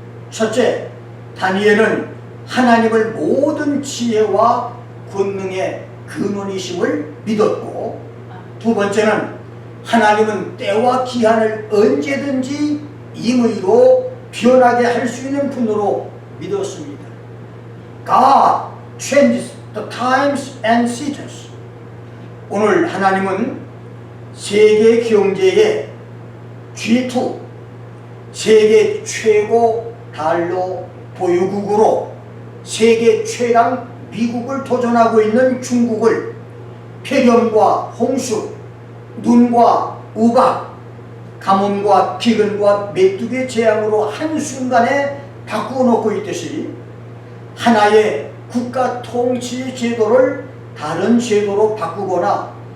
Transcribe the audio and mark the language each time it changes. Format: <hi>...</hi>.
<ko>첫째, 다니엘은 하나님을 모든 지혜와 권능의 근원이심을 믿었고 두 번째는 하나님은 때와 기한을 언제든지 임의로 변하게 할 수 있는 분으로 믿었습니다.</ko> <en>God changes the times and seasons.</en> <ko>오늘 하나님은 세계 경제의 G2, 세계 최고 달러 보유국으로 세계 최강 미국을 도전하고 있는 중국을 폐렴과 홍수, 눈과 우박, 가뭄과 기근과 메뚜기 재앙으로 한순간에 바꾸어 놓고 있듯이 하나의 국가 통치 제도를 다른 제도로 바꾸거나</ko>